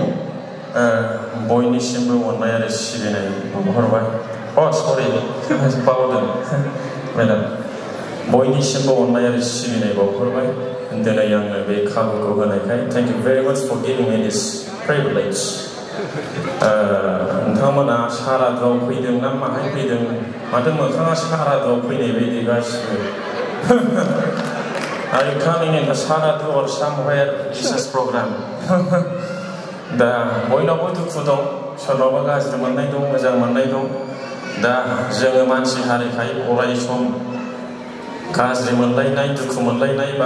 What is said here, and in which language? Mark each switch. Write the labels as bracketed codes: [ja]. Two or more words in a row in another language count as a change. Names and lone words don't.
[brx] बयनिसिमबो अननाय आरो सिबिनाय हरबाय सरि बावदों मेडाम बयनिसिमबो अननाय आरो सिबिनाय बावहरबाय दिनै आंनो बे खाबुखौ होनायखाय [en] thank you very much for giving me this privilege [brx] नोंथांमोना सारादुआव फैदों ना माहाय फैदों माथो मोखाङा सारादुआव फैनाय बायदि गासिबो [en] Are you coming in the Saradu or somewhere Jesus program? [brx] दा बयनावबो दुखु दं सोरनावबा गाज्रि मोननाय दं मोजां मोननाय दं दा जोङो मानसि हारिखाय अराय सम गाज्रि मोनलायनाय दुखु मोनलायनाय बा